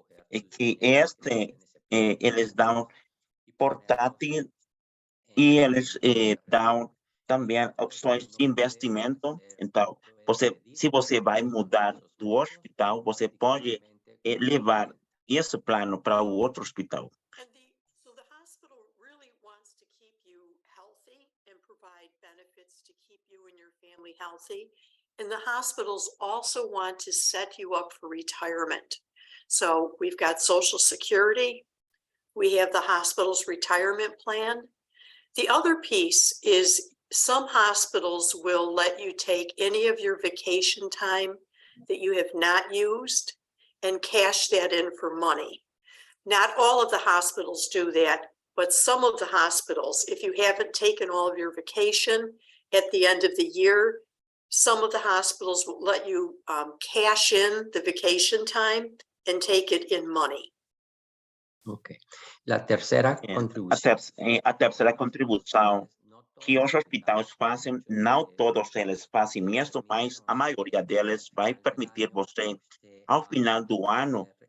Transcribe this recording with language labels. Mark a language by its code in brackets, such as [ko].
[pt] É que eles dão portátil e eles dão também opções de investimento. Então, se você vai mudar do hospital, você pode levar esse plano para o outro hospital. [en] So the hospital really wants to keep you healthy and provide benefits to keep you and your family healthy. And the hospitals also want to set you up for retirement. So we've got Social Security, we have the hospital's retirement plan. The other piece is some hospitals will let you take any of your vacation time that you have not used and cash that in for money. Not all of the hospitals do that, but some of the hospitals, if you haven't taken all of your vacation at the end of the year, some of the hospitals will let you cash in the vacation time and take it in money. Okay. [es] La tercera contribución. [pt] A terceira contribuição que os hospitais fazem, não todos eles fazem mesmo, mas a maioria deles vai permitir você, ao final do ano,